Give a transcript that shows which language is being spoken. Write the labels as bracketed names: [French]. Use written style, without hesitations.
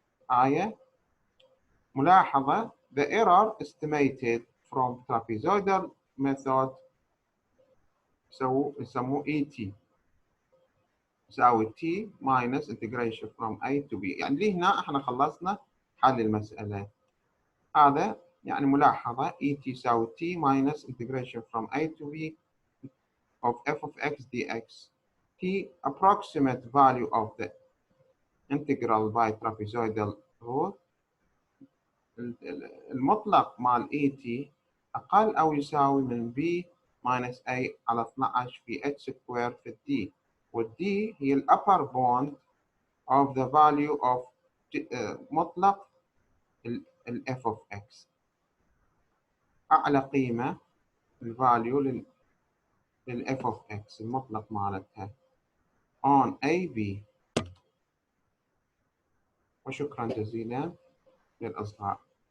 [Arabic] هاي ملاحظة [English] the error estimated from trapezoidal method يسموه ET يساوي T minus integration from A to B. [Arabic] يعني لهنا احنا خلصنا حل المسألة. هذا يعني ملاحظة [English] ET يساوي T minus integration from A to B of f of x dx. T approximate value of the integral by trapezoidal rule. [Arabic] المطلق مال ET أقل أو يساوي من B minus A على 12 في H square في D. [English] والD هي ال upper bound of the value of مطلق ال f of x. [Arabic] أعلى قيمة الفاليو لل f of x المطلق مالتها on AB. وشكرا جزيلا للإصغاء.